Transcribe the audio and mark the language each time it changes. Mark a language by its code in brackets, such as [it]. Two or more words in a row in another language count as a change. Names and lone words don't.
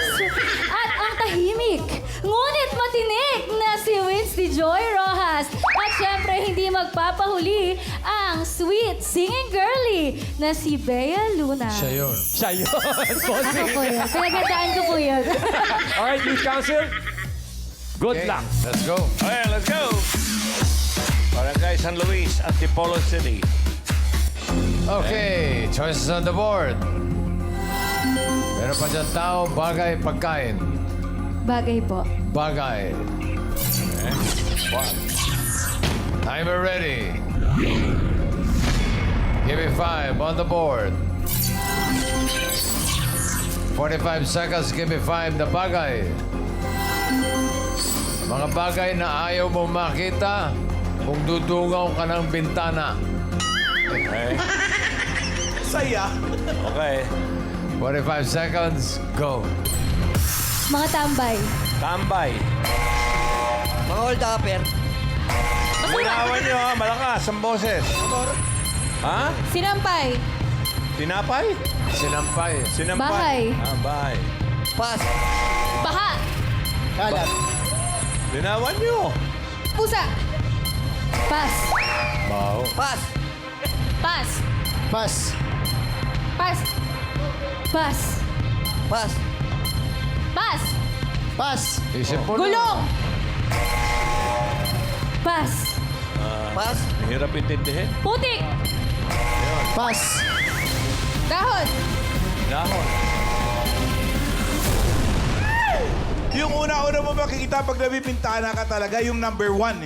[tl] At ang tahimik, ngunit matinik na si Winsty Joy Rojas. At syempre, hindi magpapahuli ang sweet singing girly na si Bea Luna. Siya yun. Siya yun. Ako po yun. Pinagandaan ko po yun. [en] Alright, Youth Council. Good Okay, luck. let's go. Okay, let's go. Barangay San Luis, Antipolo City. Okay, choices on the board. [tl] Meron pa dyan tao, bagay, pagkain. Bagay po. [en] Bagay. Timer ready. Give me 5 on the board. 45 seconds, give me 5 [tl] na bagay. Mga bagay na ayaw mong makita kung dudungaw ka ng bintana. [en] Okay. [tl] Saya. [en] Okay. 45 seconds, go. [tl] Mga tambay. Tambay. Mga hold-upper. Linawan nyo ha, malakas ang boses. Ha? Sinampay. Tinapay? Sinampay. Sinampay. Bahay. Ah, bahay. [en] Pass. [tl] Baha. Kalat. Linawan nyo. Pusa. [en] Pass. [tl] Baho. [en] Pass. Pas. Pass. Pas. Pass. Pass. Pas. Pass. [tl] Isip mo na. Gulong. [en] Pass. Pass. [tl] Hirap intindihin. Putik. [en] Pass. [tl] Dahon. Dahon. Yung una-una mo makikita pag nabibintana ka talaga, yung number 1 eh.